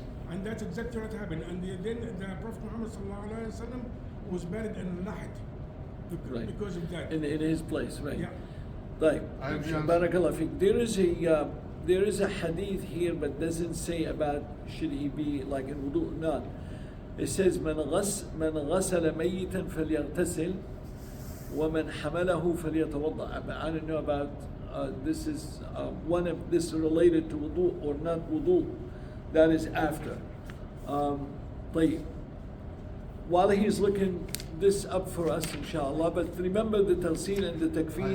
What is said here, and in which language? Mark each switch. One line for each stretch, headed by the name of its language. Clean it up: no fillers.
English: And that's exactly what happened. And then the Prophet Muhammad was buried in Lahad because of that. In his place, right? Yeah.
Arabic: طيب.
English: I have the answer. Barakallah fiqh. There is a hadith here, but doesn't say about should he be like in wudu or not. It says
Arabic: من غسل ميتا فليغتسل ومن حمله فليتوضأ.
English: I don't know about this is one of this related to wudu or not wudu. That is after.
Arabic: طيب.
English: While he's looking this up for us, inshallah, but remember the talseen and the takfir.